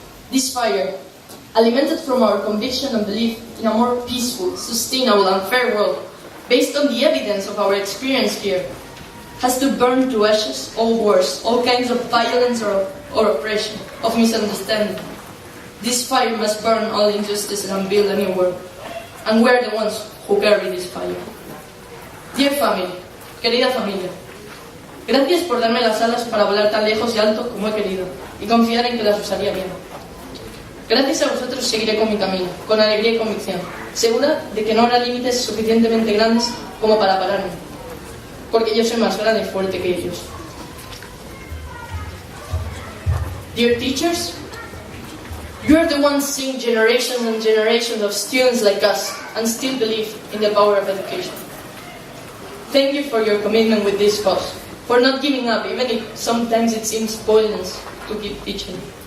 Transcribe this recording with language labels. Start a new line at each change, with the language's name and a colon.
English: This fire, alimented from our conviction and belief in a more peaceful, sustainable and fair world, based on the evidence of our experience here, has to burn to ashes all wars, all kinds of violence or oppression, of misunderstanding. This fire must burn all injustices and build a new world. And we're the ones who carry this fire. Dear family,
Spanish: querida familia, gracias por darme las alas para volar tan lejos y alto como he querido, y confiar en que las usaría bien. Gracias a vosotros seguiré con mi camino, con alegría y convicción, segura de que no habrá límites suficientemente grandes como para pararme, porque yo soy más grande y fuerte que ellos.
English: Dear teachers, you are the ones seeing generations and generations of students like us and still believe in the power of education. Thank you for your commitment with this cause, for not giving up even if sometimes it seems pointless to keep teaching.